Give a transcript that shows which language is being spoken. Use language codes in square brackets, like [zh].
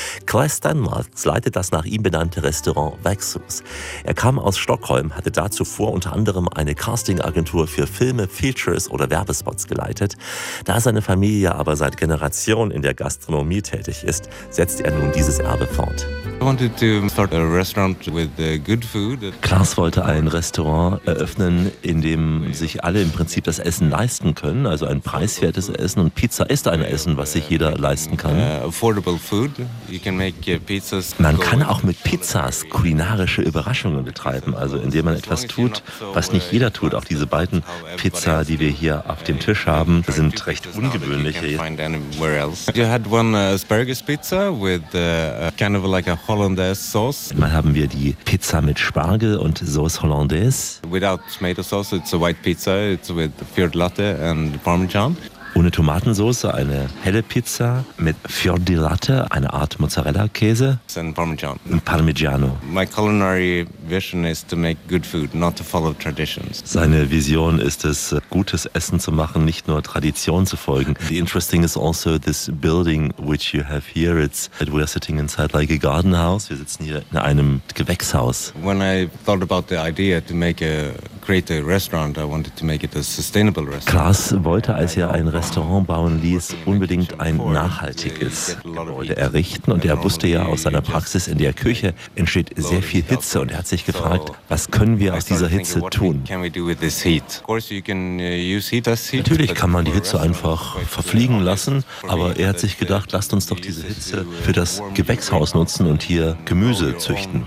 [de] Claes Stenmarks leitet das nach ihm benannte Restaurant Växhus. Er kam aus Stockholm, hatte da zuvor unter anderem eine Casting-Agentur für Filme, Features oder Werbespots geleitet. Da seine Familie aber seit Generationen in der Gastronomie tätig ist, setzt er nun dieses Erbe fort. [en] I wanted to start a restaurant with good food. [de] Klaas wollte ein Restaurant eröffnen, in dem sich alle im Prinzip das Essen leisten können, also ein preiswertes Essen. Und Pizza ist ein Essen, was sich jeder leisten kann. [en] Affordable food. You can make pizzas. [de] Man kann auch mit Pizzas kulinarische Überraschungen betreiben, also indem man etwas tut, was nicht jeder tut. Auch diese beiden Pizza, die wir hier auf dem Tisch haben, sind recht ungewöhnlich. [en] You had one asparagus pizza with kind of like a Hollandaise Sauce. [de] Dann haben wir die Pizza mit Spargel und Sauce Hollandaise. [en] Without tomato sauce, it's a white pizza. It's with Fiordilatte and Parmesan. [de] Ohne Tomatensauce, eine helle Pizza mit Fiordilatte, eine Art Mozzarella-Käse. [en] And Parmesan. [de] Und Parmigiano. [en] My culinary vision is to make good food, not to follow traditions. [de] Seine Vision ist es, gutes Essen zu machen, nicht nur Tradition zu folgen. [en] The interesting is also this building which you have here. It's that we are sitting inside like a garden house. [de] Wir sitzen hier in einem Gewächshaus. [en] When I thought about the idea to make a create a restaurant, I wanted to make it a sustainable restaurant. [de] Klaas wollte, als er ein Restaurant bauen ließ, unbedingt ein nachhaltiges Gebäude errichten. Und er wusste ja aus seiner Praxis, in der Küche entsteht sehr viel Hitze. Und er hat sich gefragt, was können wir aus dieser Hitze tun? Natürlich kann man die Hitze einfach verfliegen lassen, aber er hat sich gedacht, lasst uns doch diese Hitze für das Gewächshaus nutzen und hier Gemüse züchten.